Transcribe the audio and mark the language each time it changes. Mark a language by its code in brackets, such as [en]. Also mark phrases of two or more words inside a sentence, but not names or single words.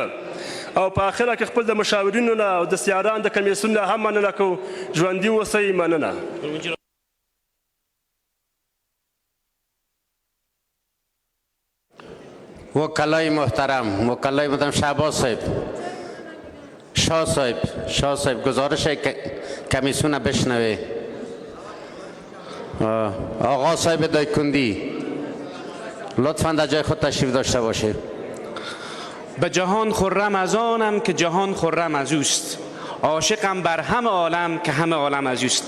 [ps] او په آخره کې خپل د مشاورینو نه او د سیاران د کمیسیون نه هم مننه کوو. ژوندي اوسئ. مننه. [fa] وکلای محترم شهباز صاحب، شاه صاحب گزارش کمیسیون بشنوه. آقا صاحب دایکندی لطفاً در جای خود تشریف داشته باشه. به جهان خرم از آنم که جهان خرم از اوست، عاشقم بر همه عالم که همه عالم از اوست.